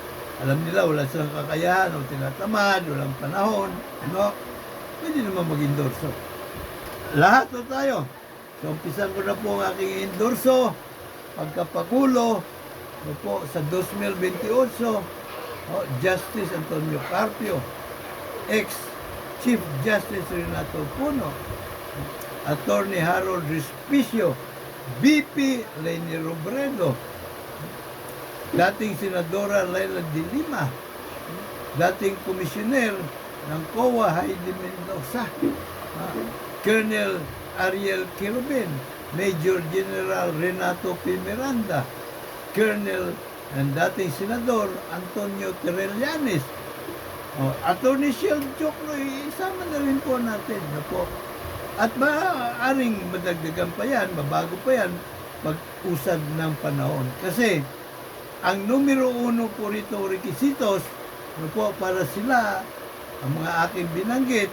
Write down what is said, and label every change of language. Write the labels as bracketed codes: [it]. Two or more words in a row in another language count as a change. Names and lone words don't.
[tl] Alam nila, wala silang kakayahan o tinatamad, walang panahon, pwede naman mag-endorso. Lahat po tayo. So, umpisan ko na po ang aking endorso, pagkapagulo, po, sa 2028, Justice Antonio Carpio, ex-Chief Justice Renato Puno, Attorney Harold Respicio, BP Leni Robredo, dating Senadora Laila de Lima, dating Komisyoner ng COA Heidi Mendoza, Colonel Ariel Quirobin, Major General Renato P. Miranda, Colonel and dating Senador Antonio Terrellanes, Attorney Shell Jokno, isama na rin po natin na po. At maaaring madagdagan pa yan, mabago pa yan, pag-usad ng panahon. Kasi, ang numero 1 po rito, requisitos, po, para sila, ang mga aking binanggit,